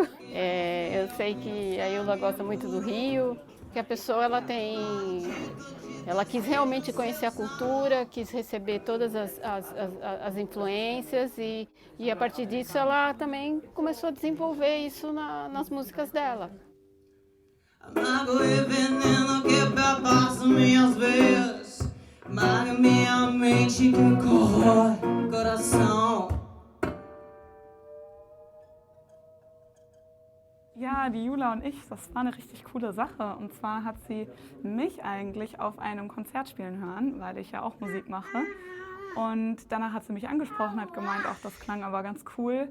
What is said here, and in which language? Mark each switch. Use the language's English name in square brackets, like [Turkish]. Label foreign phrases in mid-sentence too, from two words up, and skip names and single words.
[Portuguese] Eu sei que a Jula gosta muito do Rio, que a pessoa ela quis realmente conhecer a cultura, quis receber todas as influências e a partir disso ela também começou a desenvolver isso nas músicas dela. Amargo e veneno que perpassa minhas veias. Marca minha mente que corrói o coração. [German] Ja, die Jula und ich, das war eine richtig coole Sache. Und zwar hat sie mich eigentlich auf einem Konzert spielen hören, weil ich ja auch Musik mache. Und danach hat sie mich angesprochen, hat gemeint, auch das klang aber ganz cool.